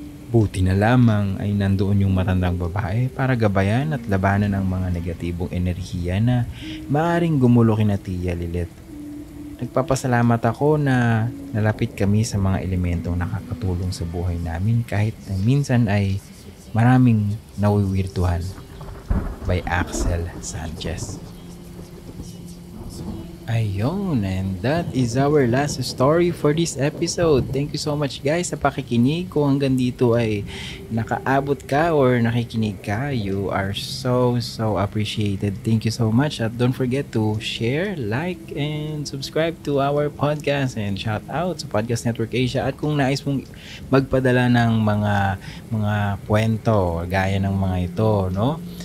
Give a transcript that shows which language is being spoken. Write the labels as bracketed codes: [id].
[tl] Buti na lamang ay nandoon yung matandang babae para gabayan at labanan ang mga negatibong enerhiya na maaring gumulo kina Tia Lilet. Nagpapasalamat ako na nalapit kami sa mga elementong nakakatulong sa buhay namin kahit na minsan ay maraming nawiwirtuhan. [en] By Axel Sanchez. Ayun, and that is our last story for this episode. Thank you so much guys [tl] sa pakikinig. Kung hanggang dito ay nakaabot ka or nakikinig ka, [en] you are so appreciated. Thank you so much. At don't forget to share, like, and subscribe to our podcast. And shout out [tl] sa Podcast Network Asia. At kung nais mong magpadala ng mga kwento gaya ng mga ito, no?